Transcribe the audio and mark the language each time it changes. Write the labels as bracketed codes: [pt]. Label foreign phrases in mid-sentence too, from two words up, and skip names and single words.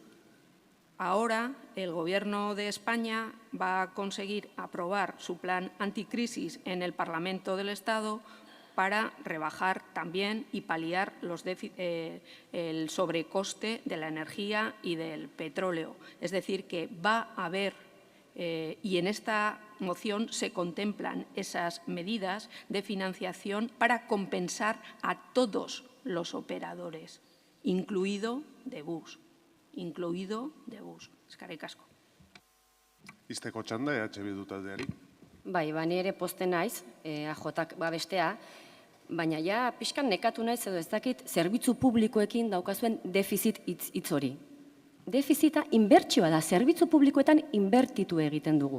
[es] Ahora el Gobierno de España va a conseguir aprobar su plan anticrisis en el Parlamento del Estado para rebajar también y paliar el sobrecoste de la energía y del petróleo. Es decir, que va a haber, y en esta moción se contemplan esas medidas de financiación para compensar a todos los operadores, incluido de bus. [eu] Eskerrik asko. Izteko txanda, Bildu taldeari. Bai, ni ere pozten naiz, AJak babestea, baina ja pixkan nekatu naiz edo ez dakit zerbitzu publikoekin daukazuen defizit hitz hori. Defizita inbertsioa da, zerbitzu publikoetan inbertitu egiten dugu.